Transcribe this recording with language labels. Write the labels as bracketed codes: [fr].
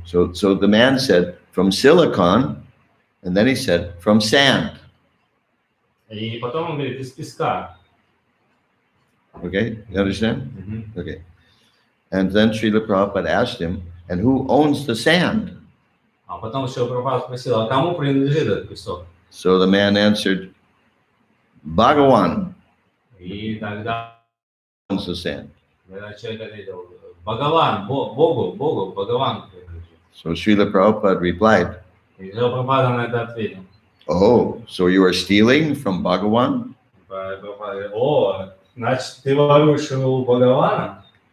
[en] So the man said from silicon, and then he said from sand. [ru] И потом он говорит из песка. [en] Okay, you understand? Mm-hmm. Okay. And then Srila Prabhupada asked him, and who owns the sand? [ru] А потом Шрила Прабхупада спросил, а кому принадлежит этот песок? [en] So the man answered, Bhagavan [ru] И тогда [en] owns the sand. [ru] человек ответил, Бхагаван, Богу, Бхагаван принадлежит. [en] So Srila Prabhupada replied, [ru] И Шрила Прабхупада на это ответил. [en] oh, so you are stealing from Bhagavan? [ru] Прабхупада говорит, значит, ты воруешь у Бхагавана?